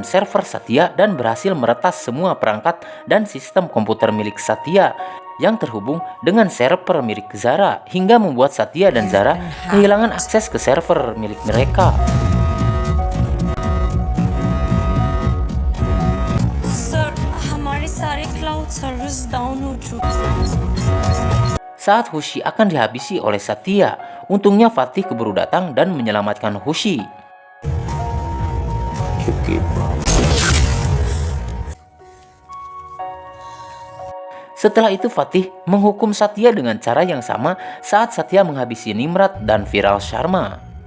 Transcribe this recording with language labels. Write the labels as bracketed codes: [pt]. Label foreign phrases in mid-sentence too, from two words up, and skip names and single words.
[id] server Satya dan berhasil meretas semua perangkat dan sistem komputer milik Satya yang terhubung dengan server milik Zara, hingga membuat Satya dan Zara kehilangan akses ke server milik mereka. [hi] सर हमारे सारे [en] cloud service down [hi] हो चुके [id] Saat Khushi akan dihabisi oleh Satya, untungnya Fatih keburu datang dan menyelamatkan Khushi. Setelah itu Fatih menghukum Satya dengan cara yang sama saat Satya menghabisi Nimrat dan Viral Sharma.